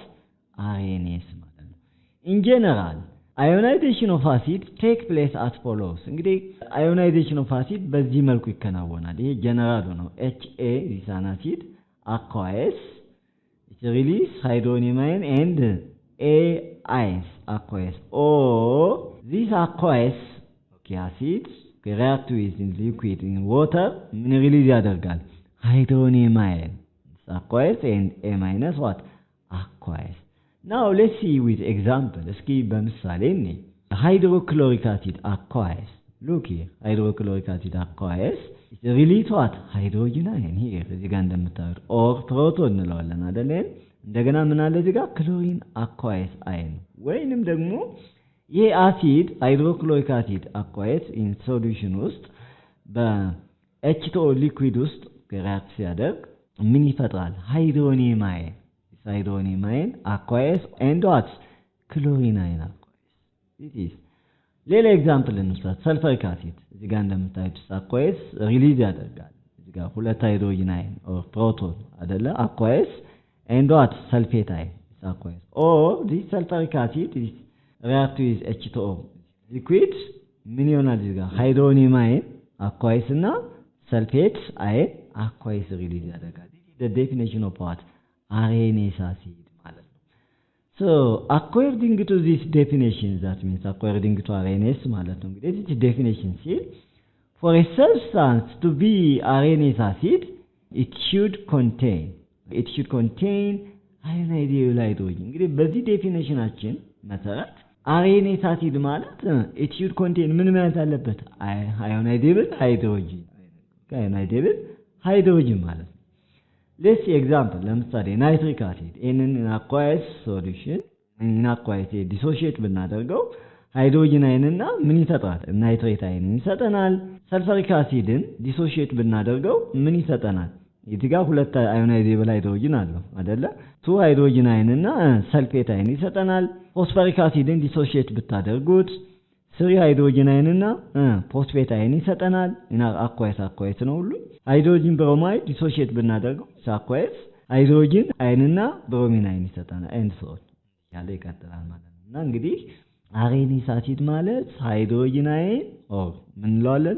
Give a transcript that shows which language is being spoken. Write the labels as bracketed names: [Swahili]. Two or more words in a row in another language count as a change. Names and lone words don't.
[English] Arrhenius [Amharic] ማለት ነው። [English] in general ionization of acid take place as follows. እንግዲህ ionization of acid [Amharic] በዚህ መልኩ ይከናወናል። ይሄ ጀነራል ነው። [English] HA is an acid aqueous it release hydronium ion and A ions aqueous or this aqueous acid react with in liquid in water [Amharic] ምን ሪሊዝ ያደርጋል? [English] hydronium ion aqueous and A minus what? aqueous. Now let's see with example. [Amharic] እስኪ በምሳሌ እኔ [English] hydrochloric acid aqueous. Look here. hydrochloric acid aqueous it release what? hydrogen ion here [Amharic] እዚህ ጋር እንደምታዩት [English] or proton [Amharic] እንለዋለን አይደል? እንደገና ምን አለ እዚህ ጋር? [English] chlorine aqueous ion [Amharic] ወይንም ደግሞ ይሄ አሲድ [English] hydrochloric acid aqueous in solution [Amharic] ውስጥ በH2O liquid ውስጥ react ሲያደርግ ምን ይፈጥራል? ሃይድሮኒየም አየን [English] this hydronium ion aqueous and what? Chlorine ion aqueous. It is. [Amharic] ሌላ ኤግዛምፕል እንውሰድ። [English] sulfuric acid [Amharic] እዚህ ጋር እንደምታዩት aqueous ሪሊዝ ያደርጋል። እዚህ ጋር ሁለት [English] hydrogen ion or proton [Amharic] አይደለ? [English] aqueous and what? sulfate ion is aqueous. Or this sulfuric acid is react with H2O liquid [Amharic] ምን ይሆናል? እዚህ ጋር [English] hydronium ion aqueous [Amharic] እና [English] sulfate ion aqueous [Amharic] ሪሊዝ ያደርጋል። [English] This is the definition of what? Arrhenius acid. So, according to this definition, that means according to Arrhenius [Amharic] ማለት ነው እንግዲህ [English] this definition see, for a substance to be Arrhenius acid, it should contain ionizable hydrogen. [Amharic] እንግዲህ በዚህ ዴፊኒሽናችን መሰረት [English] Arrhenius acid [Amharic] ማለት [English] it should contain [Amharic] ምን ማለት አለበት? [English] ionizable hydrogen [Amharic] ማለት ነው። [English] Let's see example. [Amharic] ለምሳሌ [English] nitric acid [Amharic] ይሄንን [English] aqueous solution aqueous dissociate [Amharic] ብናደርገው ሃይድሮጅን አይንና ምን ይሰጣል? ናይትሬት አይንን ይሰጠናል። ሰልፈሪክ አሲድን ዲሶሺየት ብናደርገው ምን ይሰጠናል? እዚህ ጋር ሁለት አዮናይዜብል ሃይድሮጅን አለው አይደለ? ቱ ሃይድሮጅን አይንና ሰልፌት አይን ይሰጠናል። ፎስፈሪክ አሲድን ዲሶሺየት ብታደርጉት ስሪ ሃይድሮጅን አይንና ፎስፌት አይን ይሰጠናል። እና aqueous ነው ሁሉ። [English] hydrogen bromide [Amharic] ዲሶሺየት ብናደርገው aqueous ሃይድሮጅን አይንና ብሮሚን አይን ይሰጠናል። [English] and so [Amharic] ያለ ይቀጥላል ማለት ነው። እና እንግዲህ አሬኒስ አሲድ ማለት ሃይድሮጅን አይን ኦር ምን እንለዋለን?